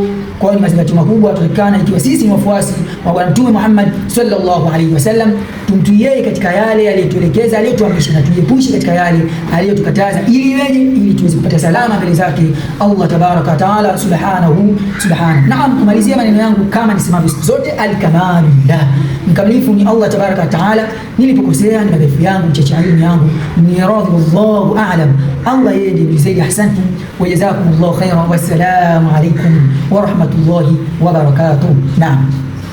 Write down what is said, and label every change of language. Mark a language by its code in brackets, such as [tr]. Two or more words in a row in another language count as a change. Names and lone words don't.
[sw] Kwa hiyo mazingatio makubwa tutakikana, ikiwa sisi ni wafuasi wa Bwana Mtume Muhammad [ar] صلى الله عليه وسلم, [sw] tumtii yeye katika yale aliyotuelekeza, aliyotuamrisha, na tujiepushe katika yale aliyotukataza, ili tuweze kupata salama mbele zake [ar] الله تبارك تعالى سبحانه. [sw] Naam, kumalizia maneno yangu kama nisemavyo siku zote, al-kamalullah, mkamilifu ni [ar] الله تبارك تعالى. [sw] Nilipokosea ni madhaifu yangu, mchache elimu yangu, ni radhi [ar] والله أعلم. [sw] Allah yeye ndiye zaidi. [ar] أحسنتم وجزاكم الله خيرا، والسلام عليكم ورحمة الله وبركاته. [sw] Naam.